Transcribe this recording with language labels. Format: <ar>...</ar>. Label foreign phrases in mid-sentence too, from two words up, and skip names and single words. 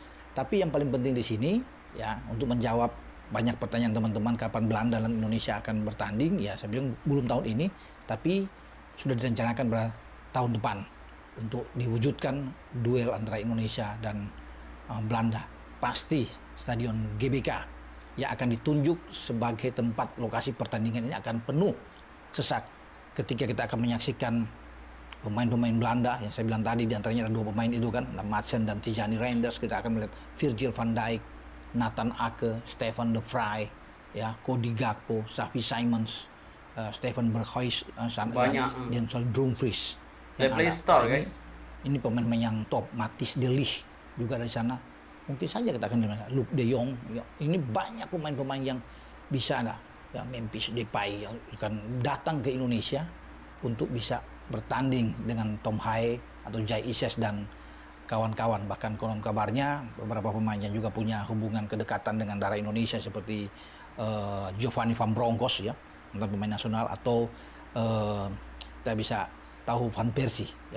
<id>Tapi yang paling penting di sini ya, untuk menjawab banyak pertanyaan teman-teman kapan Belanda dan Indonesia akan bertanding, ya saya bilang belum tahun ini, tapi sudah direncanakan pada tahun depan untuk diwujudkan duel antara Indonesia dan Belanda. Pasti Stadion GBK yang akan ditunjuk sebagai tempat lokasi pertandingan ini akan penuh sesak ketika kita akan menyaksikan pemain-pemain Belanda yang saya bilang tadi, diantaranya ada 2 pemain itu kan, Madsen dan Tijani Reinders. Kita akan melihat Virgil van Dijk, Nathan Ake, Stefan de Vrij, ya, Cody Gakpo, Xavi Simons, Steven Berghuis, Denzel Dumfries. Ini pemain-pemain yang top. Matthijs de Ligt juga dari sana. Mungkin saja kita akan lihat Luuk de Jong. Ya, ini banyak pemain-pemain yang bisa ada. Ya, Memphis Depay yang akan datang ke Indonesia untuk bisa bertanding dengan Tom Hae atau Jai Itches dan kawan-kawan. Bahkan konon kabarnya beberapa pemainnya juga punya hubungan kedekatan dengan darah Indonesia seperti Giovanni Van Bronckhorst ya, mantan pemain nasional, atau kita bisa tahu Van Persie ya.</id>